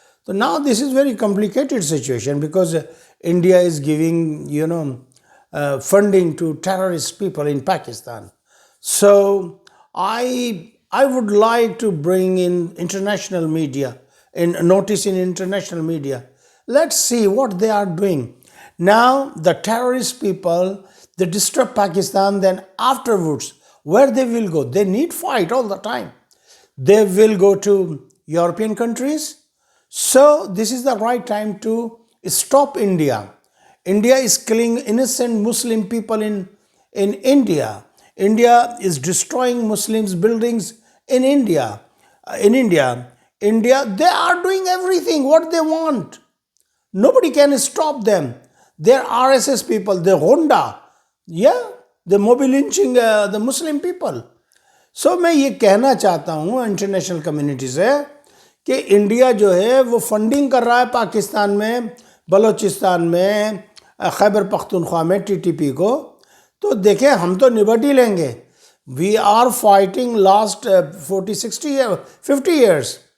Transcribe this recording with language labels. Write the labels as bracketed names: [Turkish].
[English] تو now this is very complicated situation because India is giving funding to terrorist people in Pakistan. So I would like to bring in international media, in notice in international media. Let's see what they are doing. Now the terrorist people, they disturb Pakistan, then afterwards where they will go? They need fight all the time. They will go to European countries. So this is the right time to stop India. India is killing innocent Muslim people in India. India is destroying Muslims' buildings in India. India, they are doing everything what they want. Nobody can stop them. They are RSS people, they're Honda. Yeah, they're mob lynching the Muslim people. [Urdu] So میں یہ کہنا چاہتا ہوں international community سے کہ India جو ہے وہ فنڈنگ کر رہا ہے پاکستان میں، بلوچستان میں، خیبر پختونخوا میں ٹی ٹی پی کو. تو دیکھیں ہم تو نبٹ ہی لیں گے. [English] We are fighting last 50 years.